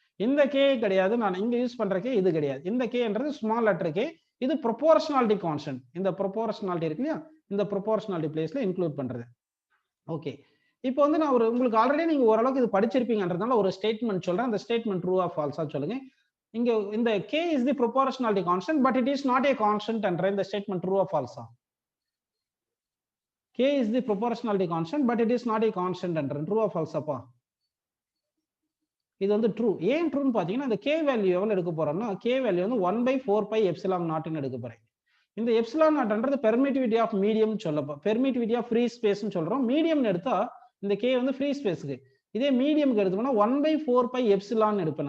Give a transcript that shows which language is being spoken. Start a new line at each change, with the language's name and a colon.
Tamil: இந்த கே கிடையாது, நான் இங்க யூஸ் பண்ற கே இது கிடையாது. இந்த கேன்றது ஸ்மால் லெட்டர் கே. இது ப்ரொபோர்ஷனாலிட்டி கான்ஸ்டன்ட். இந்த ப்ரொபோர்ஷனாலிட்டி இருக்கு இல்லையா, இந்த ப்ரொபோர்ஷனாலிட்டி பிளேஸ்ல இன்க்ளூட் பண்றது. ஓகே. இப்போ வந்து நான் உங்களுக்கு ஆல்ரெடி நீங்க ஓரளவுக்கு இது படிச்சிருப்பீங்கன்றதால ஒரு ஸ்டேட்மெண்ட் சொல்றேன். அந்த ஸ்டேட்மெண்ட் ட்ரூ ஆர் ஃபால்ஸா சொல்லுங்க. இங்க இந்த
English: k is the proportionality constant but it is not a constant
Tamil: என்ற இந்த
English: Statement true or ஃபால்ஸா? k is the proportionality constant but it is not a constant
Tamil: என்ற
English: True or ஃபால்ஸாப்பா?
Tamil: இது வந்து ட்ரூ. ஏன் ட்ரூன்னு பாத்தீங்கன்னா இந்த k வேல்யூ எவ்வளவு எடுக்க போறோம்னா k வேல்யூ வந்து 1/4 pi epsilon naught ன்னு எடுக்க போறேன். இந்த epsilon நாட்ன்றது permittivity of medium சொல்லப்போ, permittivity of free ஸ்பேஸ்னு சொல்றோம். மீடியம்னு எடுத்தா இந்த கே வந்து ஃப்ரீ ஸ்பேஸ்க்கு, இதே மீடியம்க்கு எடுத்தோம்னா 1/4 பை எப்சிலான் எடுப்பேன்.